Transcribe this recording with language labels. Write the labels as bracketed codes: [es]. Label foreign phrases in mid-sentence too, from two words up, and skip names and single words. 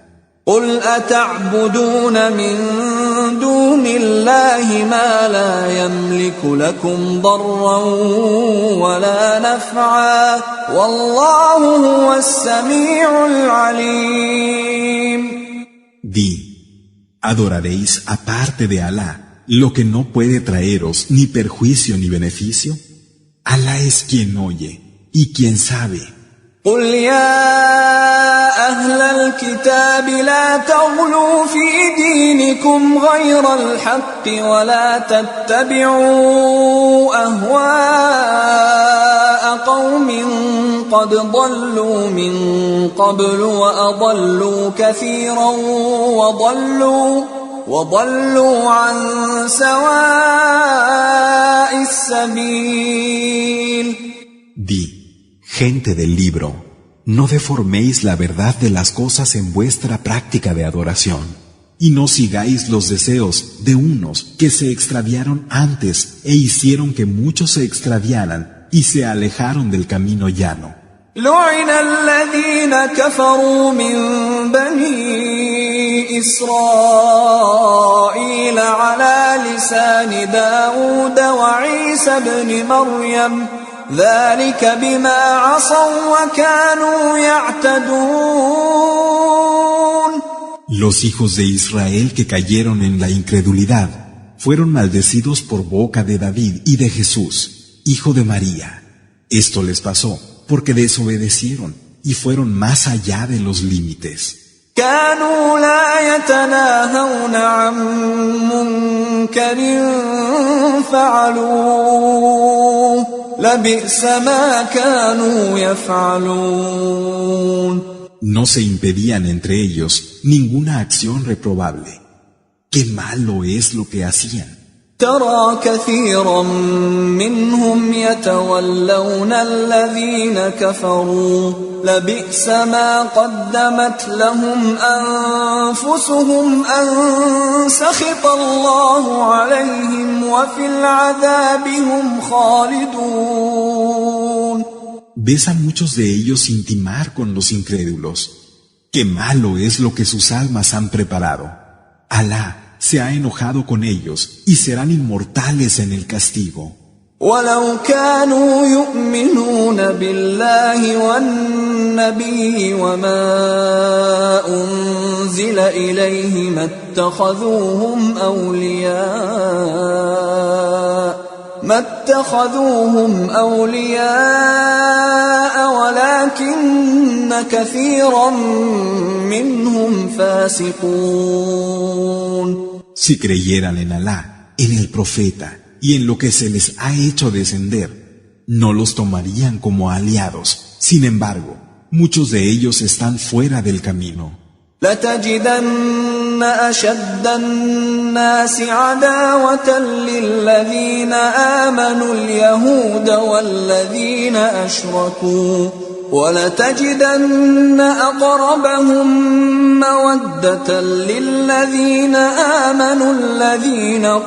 [ar] قل أتعبدون من دون الله ما لا يملك لكم ضرا ولا نفعا والله هو السميع العليم. [es] Di, adoraréis aparte de Alá lo que no puede traeros ni perjuicio ni beneficio. Alá es quien oye y quien sabe. [ar] قل يا أهل الكتاب لا تغلوا في دينكم غير الحق ولا تتبعوا أهواء قوم قد ضلوا من قبل وأضلوا كثيرا وضلوا عن سواء السبيل. [es] Di, gente del libro, no deforméis la verdad de las cosas en vuestra práctica de adoración, y no sigáis los deseos de unos que se extraviaron antes e hicieron que muchos se extraviaran y se alejaron del camino llano. [ar] لعن الذين كفروا من بني إسرائيل على لسان داود وعيسى بن مريم ذلك بما عصوا وكانوا يعتدون. [es] Los hijos de Israel que cayeron en la incredulidad fueron maldecidos por boca de David y de Jesús, hijo de María. Esto les pasó porque desobedecieron y fueron más allá de los límites. [ar] كانوا لا يتناهون عن منكر فعلوه لبئس ما كانوا يفعلون. [es] No se impedían entre ellos ninguna acción reprobable. ¡Qué malo es lo que hacían! [ar] ترى كثيرا منهم يتولون الذين كفروا لبئس ما قدمت لهم أنفسهم أن سخط الله عليهم وفي العذاب هم خالدون. [es] Ves a muchos de ellos intimar con los incrédulos. Qué malo es lo que sus almas han preparado. Alá se ha enojado con ellos y serán inmortales en el castigo. [ar] ولو كانوا يؤمنون بالله والنبي وما أنزل إليه ما اتخذوهم أولياء ولكن كثيرا منهم فاسقون. [es] Si creyeran en Alá, en el profeta y en lo que se les ha hecho descender, no los tomarían como aliados. Sin embargo, muchos de ellos están fuera del camino. [ar] لتجدن أشد الناس عداوة للذين آمنوا اليهود والذين أشركوا ولتجدن أقربهم مودة للذين آمنوا الذين